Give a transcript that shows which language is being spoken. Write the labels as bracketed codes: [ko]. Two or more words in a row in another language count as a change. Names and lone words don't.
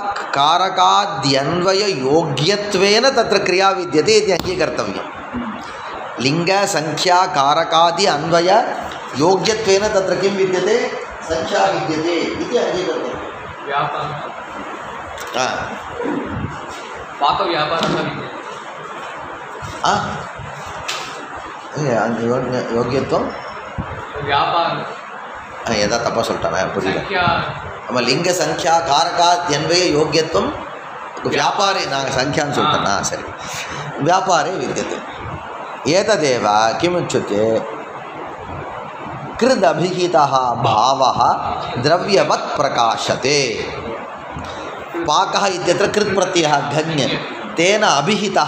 [sa] कारकाद्यन्वययोग्यत्वेन तत्र क्रिया विद्यते इति अङ्गीकर्तव्यं लिङ्गसंख्या कारकादि अन्वय योग्यत्वेन तत्र किं विद्यते संख्या विद्यते इति अङ्गीकर्तव्यं पाकव्यापारः योग्यत्वं व्यापार यदा तपः [ta] சொல்லிட்டானே புரியல நம்ம லிங்க [sa] संख्या कारकाद्यन्वय योग्यत्वं व्यापारे [ta] நாங்கள் संख्याன்னு சொல்லிட்டேனா சரி [sa] व्यापारे विद्यते एतदेव किमुच्यते कृदभिहितः भावः द्रव्यवत् प्रकाशते पाकः इत्यत्र कृत् प्रत्ययः घन्यते तेन अभिहितः